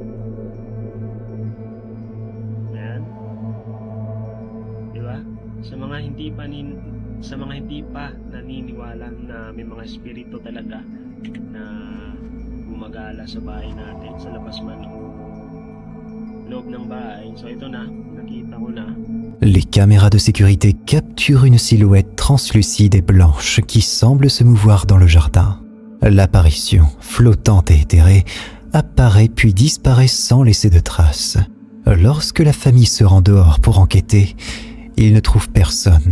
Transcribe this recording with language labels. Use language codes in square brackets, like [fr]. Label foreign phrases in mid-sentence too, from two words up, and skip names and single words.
[tl] Ayan. Diba? Sa mga hindi pa naniniwala na may mga espiritu talaga na gumagala sa bahay natin, sa labas man o loob ng bahay. So ito na, nakita ko na. [fr] Les caméras de sécurité capturent une silhouette translucide et blanche qui semble se mouvoir dans le jardin. L'apparition, flottante et éthérée, apparaît puis disparaît sans laisser de traces. Lorsque la famille se rend dehors pour enquêter, ils ne trouvent personne.